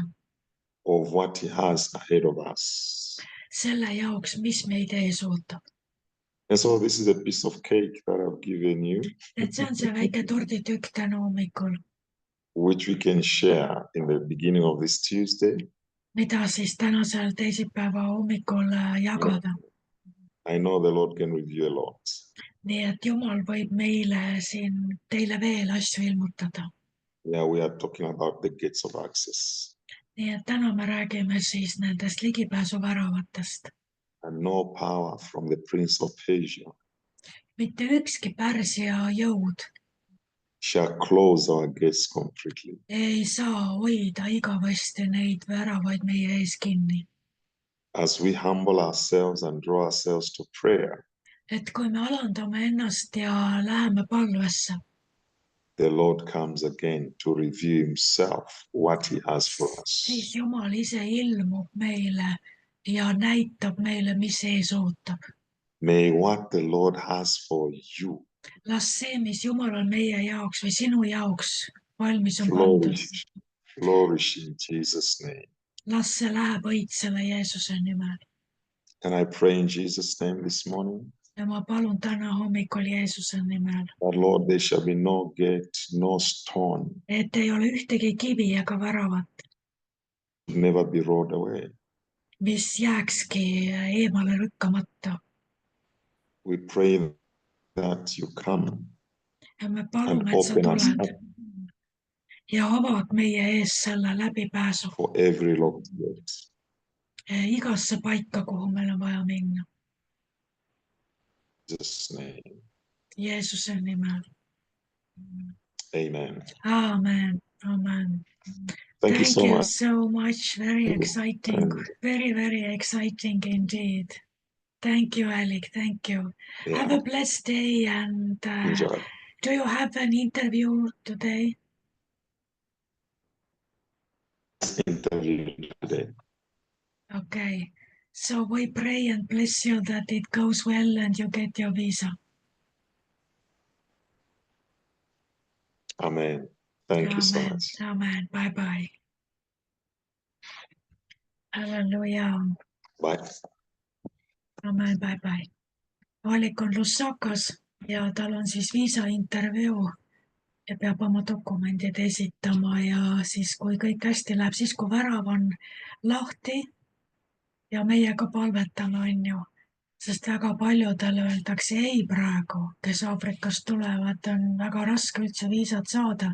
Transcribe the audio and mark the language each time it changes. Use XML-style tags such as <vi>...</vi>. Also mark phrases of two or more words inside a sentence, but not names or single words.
<en>of what He has ahead of us.</en> <et>selle jaoks, mis meid ees ootab.</et> <en>And so this is a piece of cake that I've given you,</en> <et>Et see on see väike torditükk täna hommikul,</et> <en>which we can share in the beginning of this Tuesday.</en> <et>mida siis tänasel teisipäeva hommikul jagada.</et> <en>I know the Lord can reveal a lot.</en> <et>Nii et Jumal võib meile siin teile veel asju ilmutada.</et> <en>Yeah, we are talking about the gates of access.</en> <et>Nii et täna me räägime siis nendest ligipääsuväravatest.</et> <en>And no power from the Prince of Persia</en> <et>Mitte ükski Pärsia jõud</et> <en>shall close our gates completely.</en> <et>ei saa hoida igavesti neid väravaid meie ees kinni.</et> <en>As we humble ourselves and draw ourselves to prayer,</en> <et>Et kui me alandame ennast ja läheme palvesse,</et> <en>the Lord comes again to reveal Himself, what He has for us.</en> <et>siis Jumal ise ilmub meile ja näitab meile, mis ees ootab.</et> <en>May what the Lord has for you</en> <et>Las see, mis Jumalal meie jaoks või sinu jaoks valmis on pandud,</et> <en>flourish in Jesus' name.</en> <et>las see läheb õitsele Jeesuse nimel.</et> <en>And I pray in Jesus' name this morning</en> <et>Ja ma palun täna hommikul Jeesuse nimel,</et> <en>that, Lord, there shall be no gate, no stone,</en> <et>et ei ole ühtegi kivi ega väravat,</et> <en>never be rolled away.</en> <et>mis jääkski eemale lükkamata.</et> <en>We pray that you come</en> <et>Ja me</et> <en>and</en> <et>palume, et sa</et> <en>open us</en> <et>tuled</et> <en>up</en> <et>ja avad meie ees selle läbipääsu</et> <en>for every locked gate.</en> <et>igasse paika, kuhu meil on vaja minna.</et> <en>In Jesus' name,</en> <et>Jeesuse nimel.</et> <en>amen. Amen. Amen. Thank you so much. So much. Very exciting. And, Very, very exciting indeed. Thank you, Alec. Thank you. Have yeah, a blessed day. And enjoy. do you have an interview today? Interview today. Okay. So we pray and bless you that it goes well and you get your visa. Amen. Thank you so Amen. much. Amen. Bye-bye. Hallelujah. Bye. Amen. Bye-bye.</en> <et>Alec on Lusakas ja tal on siis viisaintervjuu ja peab oma dokumendid esitama ja siis, kui kõik hästi läheb, siis kui värav on lahti ja meie ka palvetame, on ju, sest väga paljudele öeldakse ei praegu, kes Aafrikast tulevad, on väga raske üldse viisat saada.</et>